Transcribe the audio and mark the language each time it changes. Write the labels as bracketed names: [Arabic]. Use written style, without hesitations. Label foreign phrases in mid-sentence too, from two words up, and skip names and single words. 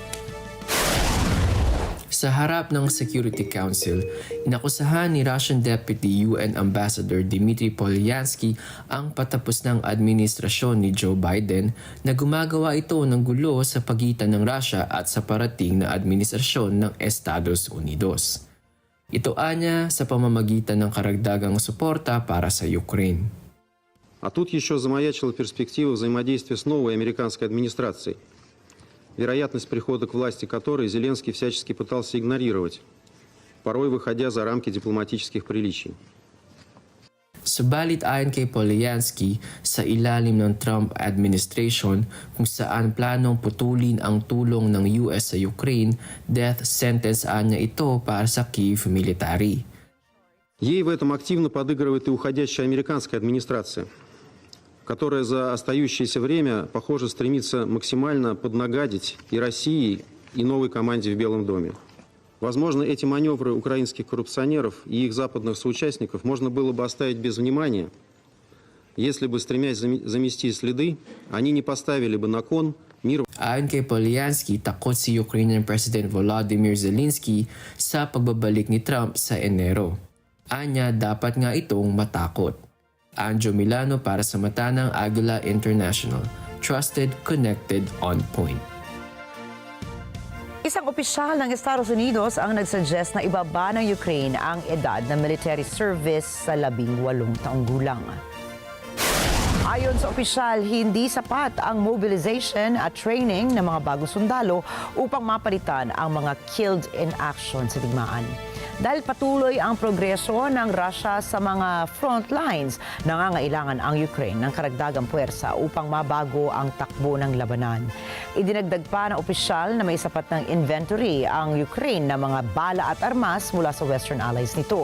[Filipino] Sa harap ng [English] Security Council, [Filipino] inakusahan ni [English] Russian Deputy UN Ambassador [Filipino] Dmitry Polyansky ang patapos ng administrasyon ni Joe Biden na gumagawa ito ng gulo sa pagitan ng Russia at sa parating na administrasyon ng Estados Unidos. Ito anya sa pamamagitan ng karagdagang suporta para sa Ukraine. [Russian] А тут еще замаячила перспектива взаимодействия с новой американской администрацией, вероятность прихода к власти которой Зеленский всячески пытался игнорировать, порой выходя за рамки дипломатических приличий. [Filipino] Subalit ayon kay Polyansky, sa ilalim ng [English] Trump administration [Filipino] kung saan planong putulin ang tulong ng US sa Ukraine, [English] death sentence [Filipino] anya ito para sa [English] Kyiv military. [Russian] Ей в этом активно подыгрывает и уходящая американская администрация, которая за остающееся время, похоже, стремится максимально поднагадить и России, и новой команде в Белом доме. Возможно, эти маневры украинских коррупционеров и их западных соучастников можно было бы оставить без внимания, если бы, стремясь замести следы, они не поставили бы на кон мир. [Filipino] Ayon kay Polyansky, takot si [English] Ukrainian President [Filipino] Volodymyr Zelensky sa pagbabalik ni Trump sa Enero. Anya, dapat nga itong matakot. Anjo Milano para sa mata ng Agila International. [English] Trusted, connected, on point. [Filipino] Isang opisyal ng Estados Unidos ang nagsuggest na ibaba ng Ukraine ang edad ng [English] military service [Filipino] sa 18 taong gulang. Ayon sa opisyal, hindi sapat ang mobilization at training ng mga bagong sundalo upang mapalitan ang mga [English] killed in action [Filipino] sa digmaan. Dahil patuloy ang progreso ng Russia sa mga [English] front lines, [Filipino] nangangailangan ang Ukraine ng karagdagang puwersa upang mabago ang takbo ng labanan. Idinagdag pa ng opisyal na may sapat ng inventory ang Ukraine ng mga bala at armas mula sa [English] Western allies [Filipino] nito.